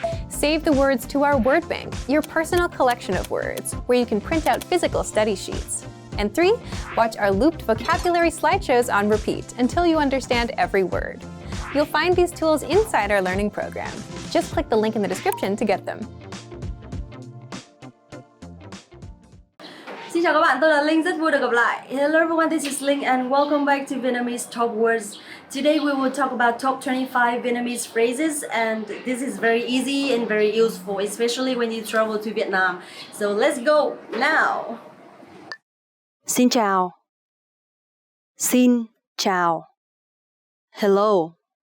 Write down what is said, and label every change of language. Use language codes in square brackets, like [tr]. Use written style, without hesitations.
[en] Save the words to our word bank, your personal collection of words, where you can print out physical study sheets. And 3. Watch our looped vocabulary slideshows on repeat until you understand every word. You'll find these tools inside our learning program. Just click the link in the description to get them. [vi] Xin chào các bạn, tôi là Linh, rất vui được gặp lại. [en] Hello everyone, this is Linh and welcome back to Vietnamese Top Words. Today we will talk about top 25 Vietnamese phrases, and this is very easy and very useful, especially when you travel to Vietnam. So let's go now. [vi] Xin chào. Xin chào. [en] Hello.